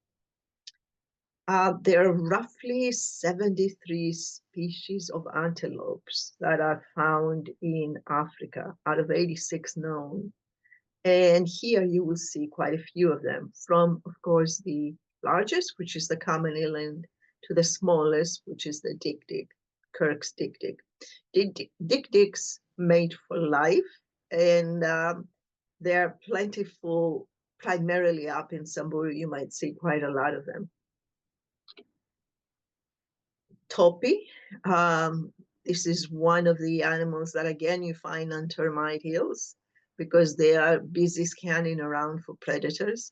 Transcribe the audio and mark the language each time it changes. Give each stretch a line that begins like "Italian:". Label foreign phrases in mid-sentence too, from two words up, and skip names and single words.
English: There are roughly 73 species of antelopes that are found in Africa out of 86 known. And here you will see quite a few of them, from, of course, the largest, which is the common eland, to the smallest, which is the dik-dik, Kirk's dik-dik. Dik-diks mate for life, and they're plentiful, primarily up in Samburu. You might see quite a lot of them. Topi, this is one of the animals that, again, you find on termite hills because they are busy scanning around for predators.